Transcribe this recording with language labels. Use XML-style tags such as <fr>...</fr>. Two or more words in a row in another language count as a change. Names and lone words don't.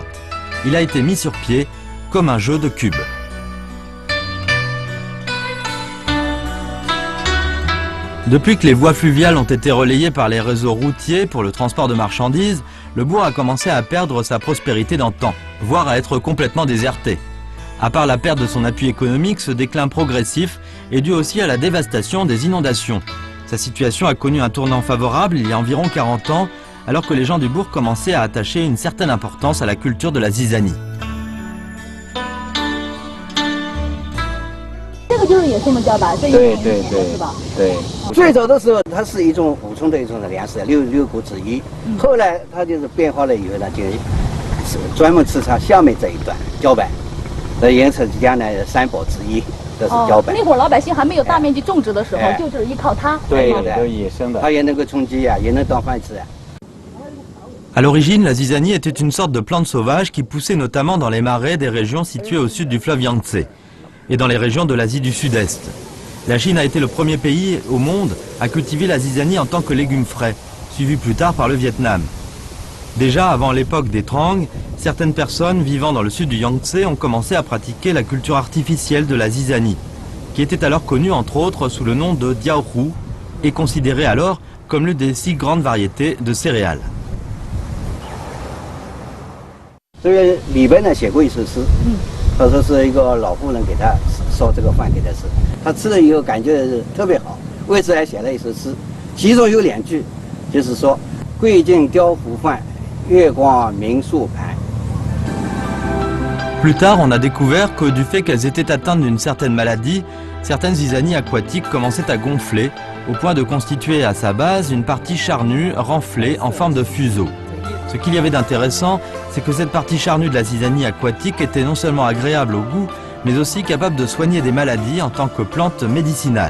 <fr>Il a été mis sur pied comme un jeu de cubes. Depuis que les voies fluviales ont été relayées par les réseaux routiers pour le transport de marchandises, le bourg a commencé à perdre sa prospérité d'antan, voire à être complètement déserté. À part la perte de son appui économique, ce déclin progressif est dû aussi à la dévastation des inondations. Sa situation a connu un tournant favorable il y a environ 40 ans, alors que les gens du bourg commençaient à attacher une certaine importance à la culture de la zizanie.</fr> <zh>这个就是野生的茭白，这一对种对对是吧？对，最早的时候它是一种补充的一种的粮食，六谷之一。后来它就是变化了以后呢，就是专门吃它下面这一段茭白，的颜色将来三宝之一，这是茭白。那会儿老百姓还没有大面积种植的时候，就是依靠它。对都是野生的。它也能够充饥啊，也能当饭吃啊。</zh> <fr>À l'origine, la zizanie était une sorte de plante sauvage qui poussait notamment dans les marais des régions situées au sud du fleuve Yangtze et dans les régions de l'Asie du Sud-Est. La Chine a été le premier pays au monde à cultiver la zizanie en tant que légume frais, suivi plus tard par le Vietnam. Déjà avant l'époque des Trang, certaines personnes vivant dans le sud du Yangtze ont commencé à pratiquer la culture artificielle de la zizanie, qui était alors connue entre autres sous le nom de diaohu et considérée alors comme l'une des 6 grandes variétés de céréales.</fr> <zh>这个里边呢写过一首诗，他说是一个老妇人给他烧这个饭给他吃，他吃了以后感觉特别好，为此还写了一首诗，其中有2句，就是说贵境雕糊饭，月光明树盘。</zh> <fr>Plus tard, on a découvert que du fait qu'elles étaient atteintes d'une certaine maladie, certaines zizanies aquatiques commençaient à gonfler, au point de constituer à sa base une partie charnue, renflée, en forme de fuseau. Ce qu'il y avait d'intéressant, c'est que cette partie charnue de la zizanie aquatique était non seulement agréable au goût, mais aussi capable de soigner des maladies en tant que plante médicinale.</fr>